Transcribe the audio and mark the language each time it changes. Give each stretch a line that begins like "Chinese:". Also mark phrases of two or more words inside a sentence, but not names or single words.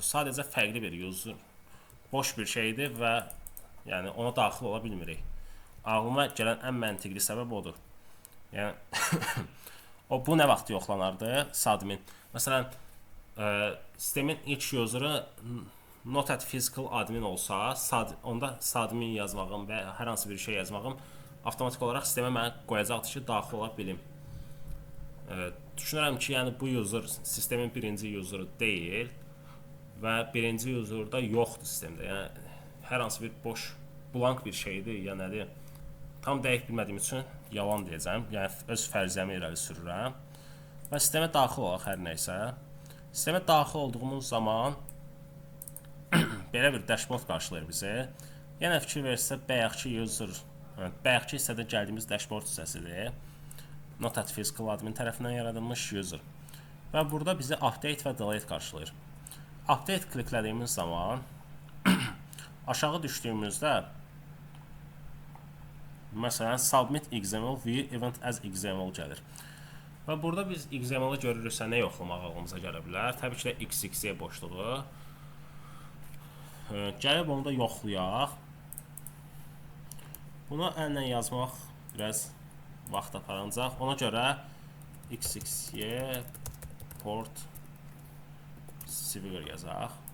Azerbaijani: Sadəcə fərqli bir user. Boş bir şeydir və yəni ona daxil ola bilmirik. Ağlıma gələn ən məntiqli səbəb odur. Yəni bu nə vaxt yoxlanardı? Submin. Məsələn, sistemin ilk user'ı
English: not at physical admin
Azerbaijani: olsa, onda submin yazmağım və hər hansı bir şey yazmağım avtomatik olaraq sistemə mənə qoyacaqdır ki, daxil ola bilim. Düşünürəm ki, yəni bu user sistemin birinci user'ı deyil və birinci user'da yoxdur sistemdə. Yəni hər hansı bir boş, blank bir şeydir, ya nədir? Tam dəqiq bilmədiyim üçün yalan deyəcəm. Yəni öz fərziyyəmi irəli sürürəm və sistemə daxil olaq hər nəysə. Sistemə daxil olduğumuz zaman belə bir dashboard qarşılayır bizi. Yenə fikir verirsə, bayaqki hissədə gəldiyimiz dashboard hissəsidir.
English: Not at physical admin
Azerbaijani: tərəfindən yaradılmış user. Və burada bizi update və delete qarşılayır. Update kliklədiyimiz zaman aşağı düşdüyümüzdə məsələn
English: submit XML view event as XML
Azerbaijani: gəlir. Və burada biz XML-ı görürüksə nə yoxlamaq ağlımıza gələ bilər? Təbii ki də XXY boşluğu. Gəlib onu da yoxlayaq. Bunu əllə yazmaq biraz vaxt aparacaq. Ona görə XXY port Swigger yazaq.